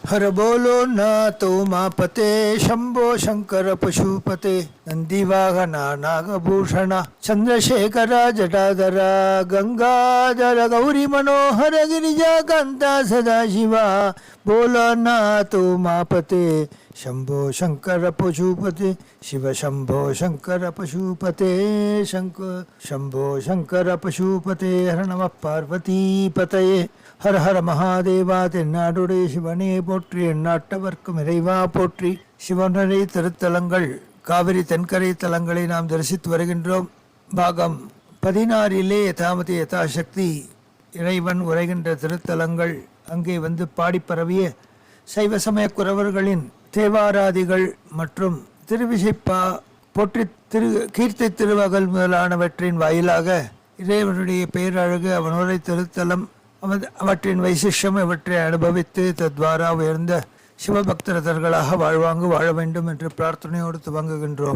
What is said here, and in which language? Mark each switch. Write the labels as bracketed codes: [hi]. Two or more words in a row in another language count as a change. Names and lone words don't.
[sa] हर बोलो नाथ उमापते शंभो शंकर पशुपते नंदीवाहना नागभूषण चंद्रशेखर जटाधर गंगाधर गौरी मनोहर गिरिजाकांता सदाशिवा बोलो नाथ उमापते शंभो शंकर पशुपते शिव शंभो शंकर पशुपते शंभो शंकर पशुपते हर नमः पार्वती पतये हर हर महादेवा [ta] தென்னாடுடைய சிவனே போற்றி எந்நாட்டவர்க்கும் இறைவா போற்றி. சிவனரை திருத்தலங்கள் காவிரி தென்கரை தலங்களை நாம் தரிசித்து வருகின்றோம். பாகம் 16 [sa] यथामति यथाशक्ति [ta] இறைவன் உரைகின்ற திருத்தலங்கள். அங்கே வந்து பாடி பரவிய சைவ சமய குறவர்களின் தேவாராதிகள் மற்றும் திருவிசைப்பா போற்றி கீர்த்தி திருவகல் முதலானவற்றின் வாயிலாக இறைவனுடைய பேரழகு அவனுரை திருத்தலம் அவற்றின் வைசிஷ்யம் இவற்றை அனுபவித்து தத்வாரா உயர்ந்த சிவபக்தர்களாக வாழ்வாங்கு வாழ வேண்டும் என்று பிரார்த்தனையோடு துவங்குகின்றோம்.